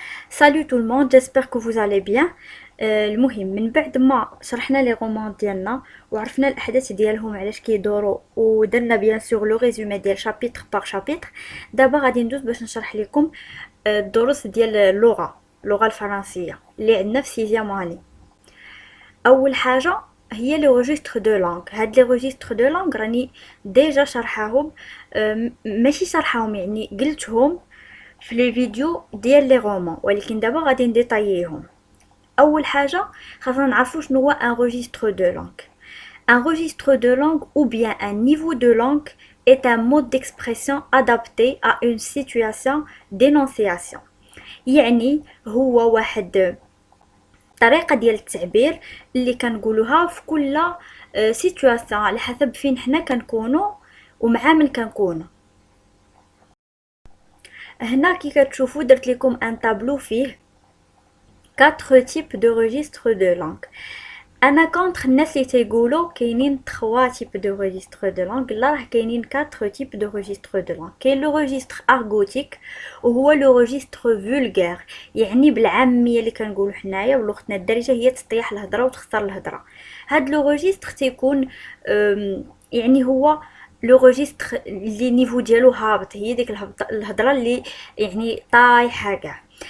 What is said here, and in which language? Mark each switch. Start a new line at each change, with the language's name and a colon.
French: Salut tout le monde, j'espère que vous allez bien.
Arabic: المهم من بعد ما شرحنا لي رومان ديالنا وعرفنا الاحداث ديالهم علاش كيدوروا ودرنا بيان سور لو ريزومي ديال شابيتر باغ شابيتر. دابا غادي ندوز باش نشرح لكم الدروس ديال اللغه الفرنسيه اللي عندنا في سيزيام اني. اول حاجه هي لي روجيستر دو لانغ. هاد لي روجيستر دو لانغ راني ديجا شرحاهم، ماشي شرحاهم يعني قلتهم في لي فيديو ديال لي رومان، ولكن دابا غادي نديطاييهم. اول حاجه خاصنا نعرفوا شنو هو ان registre de langue.
French: Un registre de langue ou bien un niveau de langue est un mode d'expression adapté à une situation d'énonciation.
Arabic: يعني هو واحد طريقه ديال التعبير اللي كنقولوها في كل سيتوياسيون على حسب فين حنا كنكونوا ومع من كنكونوا. هنا كي كتشوفوا درت لكم ان طابلو فيه
French: 4 types de registres de langue.
Arabic: انا كونتر الناس اللي تيقولوا كاينين
French: 3 types de registres de langue.
Arabic: لا، راه كاينين
French: 4 types de registres de langue.
Arabic: كاين لو registre argotique وهو لو registre vulgaire، يعني بالعاميه اللي كنقولوا حنايا بلغتنا الدارجه هي تطيح الهضره وتخسر الهضره. هاد لو registre تيكون يعني هو لو روجيستر اللي نيفو ديالو هابط، هي ديك الهضره اللي يعني طايحه كاع.